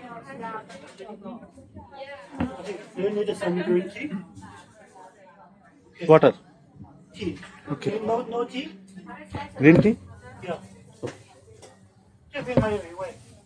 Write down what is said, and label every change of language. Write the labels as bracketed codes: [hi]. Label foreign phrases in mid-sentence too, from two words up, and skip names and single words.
[en] Do you need some green tea? Water. Tea. Okay. No tea? Green tea? Yeah. [zh] 这边还有一位。